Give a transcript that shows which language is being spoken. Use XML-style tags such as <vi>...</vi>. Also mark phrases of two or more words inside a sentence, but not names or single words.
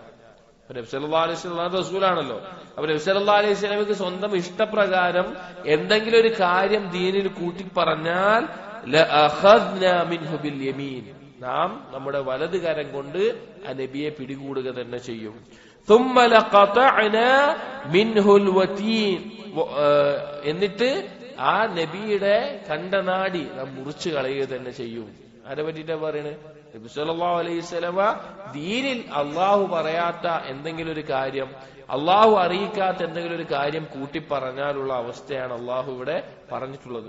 <ml>നബി</ml> <ar>صلى الله عليه وسلم</ar> <ml>റസൂലാണല്ലോ. അപ്പൊ നബി</ml> <ar>صلى الله عليه</ar> <ml>വസല്ലമയ്ക്ക് സ്വന്തം ഇഷ്ടപ്രകാരം എന്തെങ്കിലും ഒരു കാര്യം ദീനിൽ കൂട്ടി പറഞ്ഞാൽ</ml> <ar>لأخذنا منه باليمين,</ar> <ml>നാം നമ്മുടെ വലത് കരം കൊണ്ട് ആ നബിയെ പിടികൂടുക തന്നെ ചെയ്യും.</ml> <ar>ثم لقطعنا منه الوتين,</ar> <ml>എന്നിട്ട് ആ നബിയുടെ കണ്ടനാടി നാം മുറിച്ചു കളയുക തന്നെ ചെയ്യും. ആരെ പറ്റിയിട്ടാ പറയണേ? നബി</ml> <ar>صلى الله عليه وسلم</ar> <ml>ദീനിൽ അള്ളാഹു പറയാത്ത എന്തെങ്കിലും ഒരു കാര്യം, അള്ളാഹു അറിയിക്കാത്ത എന്തെങ്കിലും ഒരു കാര്യം കൂട്ടിപ്പറഞ്ഞാലുള്ള അവസ്ഥയാണ് അള്ളാഹു ഇവിടെ പറഞ്ഞിട്ടുള്ളത്.</ml>